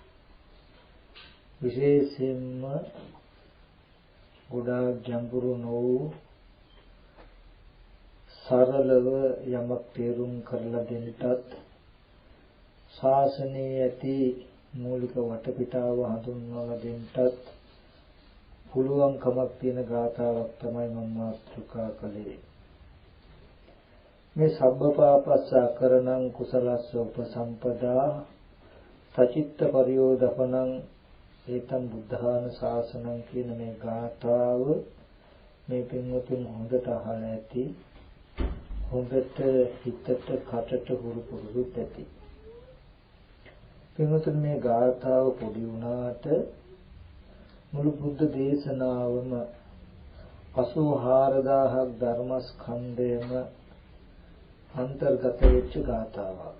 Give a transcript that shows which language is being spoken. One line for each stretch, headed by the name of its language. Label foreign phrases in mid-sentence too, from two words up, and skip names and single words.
Sinhala: විශේෂයෙන්ම ගොඩාක් ගැඹුරු නොවූ සරලව යමක් තේරුම් කරලා දෙන්නටත් ශාසනයේ ඇති මූලික වටපිටාව හඳුන්වලා දෙන්නටත් පුළුවන් කමක් තියෙන ගාථාවක් තමයි මම මාතෘකා කළේ. මේ
Pali: සබ්බපාපස්ස අකරණං කුසලස්ස උපසම්පදා සචිත්ත පරියෝදපනං ඒතම් බුද්ධාන ශාසනං
Sinhala: කියන මේ ගාථාව මේ පින්වතුන් හොඳට අහලා ඇති, හොඳට හිතට කටට හුරු පුරුදුත් ඇති. පින්වතුන් මේ ගාථාව පොඩි වුණාට මුළු බුද්ධ දේශනාවම 84000ක් ධර්මස්කන්ධයම අන්තර්ගත වෙච්ච ගාථාවක්.